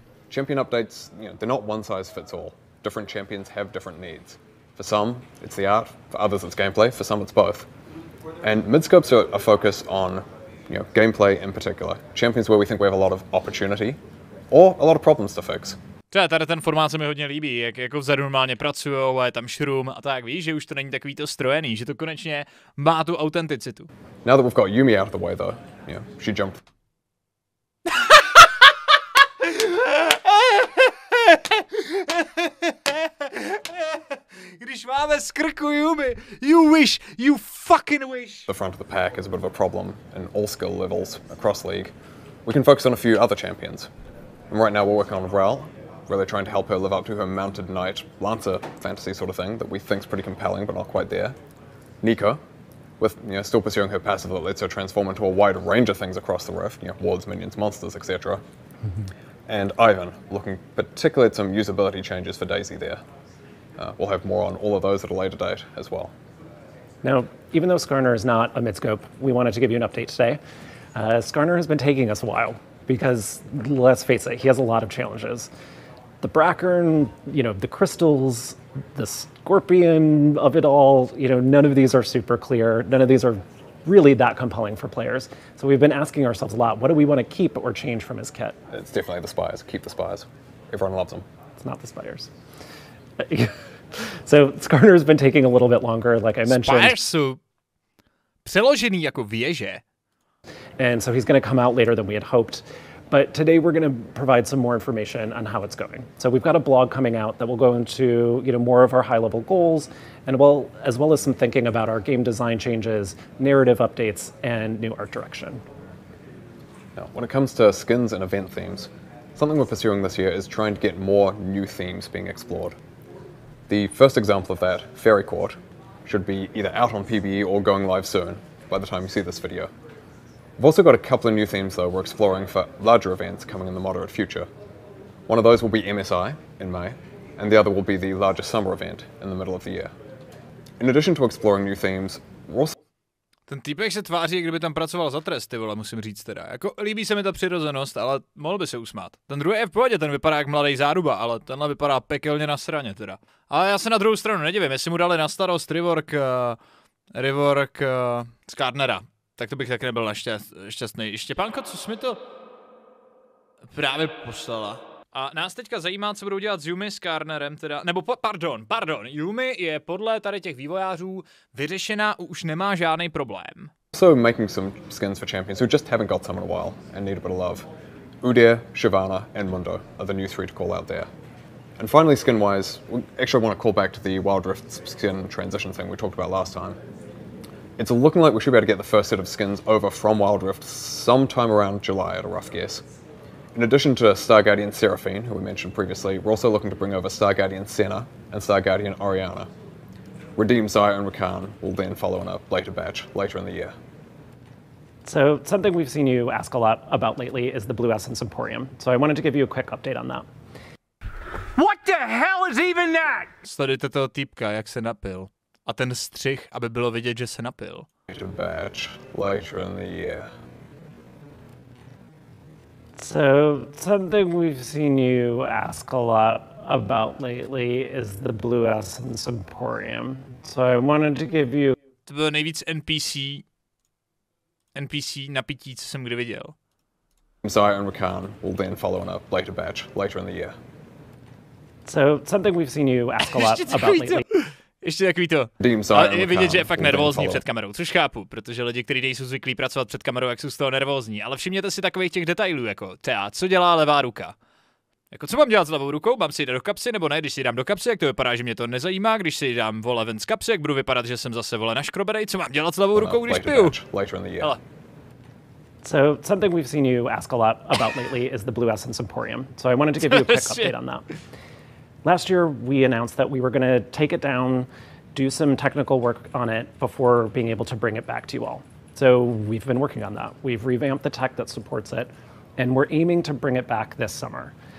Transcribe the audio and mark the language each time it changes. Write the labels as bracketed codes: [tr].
[en] Champion updates, they're not one size fits all. Different champions have different needs. For some, it's the art, for others it's gameplay, for some it's both. And mid-scopes are a focus on gameplay in particular. Champions where we think we have a lot of opportunity or a lot of problems to fix. [cs] Tady ten formát se mi hodně líbí, jak jako vzadu normálně pracujou a je tam šrum a tak, víš, že už to není takový to strojený, že to konečně má tu autenticitu. [en] Now that we've got Yumi out of the way though, she jumped. [cs] Když máme z krku Yumi, [en] you fucking wish. The front of the pack is a bit of a problem in all skill levels across League. We can focus on a few other champions. And right now we're working on Rel, really trying to help her live up to her mounted knight, lancer fantasy sort of thing that we think's pretty compelling but not quite there. Nico, with still pursuing her passive that lets her transform into a wide range of things across the rift, wards, minions, monsters, etc. And Ivan, looking particularly at some usability changes for Daisy there. We'll have more on all of those at a later date as well. Now, even though Skarner is not a mid-scope, we wanted to give you an update today. Skarner has been taking us a while because, let's face it, he has a lot of challenges. The Brackern, the crystals, the scorpion of it all, none of these are super clear. None of these are really that compelling for players. So we've been asking ourselves a lot, what do we want to keep or change from his kit? It's definitely the Spires. Keep the Spires. Everyone loves them. It's not the Spires. So Skarner has been taking a little bit longer, like I mentioned. [cs] Spires jsou přeložený jako věže. [en] And so he's going to come out later than we had hoped. But today we're going to provide some more information on how it's going. So we've got a blog coming out that will go into more of our high-level goals, and as well as some thinking about our game design changes, narrative updates, and new art direction. Now, when it comes to skins and event themes, something we're pursuing this year is trying to get more new themes being explored. The first example of that, Fairy Court, should be either out on PBE or going live soon by the time you see this video. We've also got a couple of new themes though we're exploring for larger events coming in the moderate future. One of those will be MSI in May, and the other will be the largest summer event in the middle of the year. In addition to exploring new themes, we're also... [cs] Ten týpek se tváří, kdyby tam pracoval za trest, ty vole, musím říct teda. Jako líbí se mi ta přirozenost, ale mohl by se usmát. Ten druhý je v pohodě, ten vypadá jak mladý záruba, ale tenhle vypadá pekelně na straně teda. Ale já se na druhou stranu nedivím, jestli mu dali na starost rework Skarnera. Tak to bych taky nebyl šťastný. Štěpánko, co jsi mi to právě poslala? A nás teďka zajímá, co budou dělat s Yumi Skarnerem teda, nebo pardon, Yumi je podle tady těch vývojářů vyřešená, už nemá žádný problém. [en] Also making some skins for champions who just haven't got some in a while and need a bit of love. Udyr, Shyvana, and Mundo are the new three to call out there. And finally, skin-wise, we actually want to call back to the Wild Rift skin transition thing we talked about last time. It's looking like we should be able to get the first set of skins over from Wild Rift sometime around July at a rough guess. In addition to Star Guardian Seraphine, who we mentioned previously, we're also looking to bring over Star Guardian Senna and Star Guardian Oriana. Redeem Xayah and Rakan will then follow in a later batch later in the year. So something we've seen you ask a lot about lately is the Blue Essence Emporium. So I wanted to give you a quick update on that. What the hell is even that? [cs] Sledujte toho týpka, jak se napil. A ten střih, aby bylo vidět, že se napil. [en] Later batch later in the year. So something we've seen you ask a lot about lately is the Blue Essence Emporium. So I wanted to give you... [cs] To bylo nejvíc NPC napití, co jsem kdy viděl. [en] Xayah and Rakan will then follow in a later batch later in the year. So something we've seen you ask a lot about lately. [cs] Ještě takový to. Ale je vidět, že je fakt nervózní před kamerou, což chápu, protože lidi, kteří nejsou zvyklí pracovat před kamerou, jak jsou z toho nervózní. Ale všimněte si takových těch detailů, jako třeba, co dělá levá ruka. Jako co mám dělat s levou rukou? Mám si jít do kapsy nebo ne? Když si ji dám do kapsy, jak to vypadá, že mě to nezajímá. Když si ji dám vole ven z kapsy, jak budu vypadat, že jsem zase vole naškroberej. Co mám dělat s levou rukou, když piju? Hele. [en] So something we've seen you ask a lot about lately is the Blue Essence Emporium. So I wanted to give you a quick update on that. Last year, we announced that we were going to take it down, do some technical work on it before being able to bring it back to you all. So we've been working on that. We've revamped the tech that supports it, and we're aiming to bring it back this summer.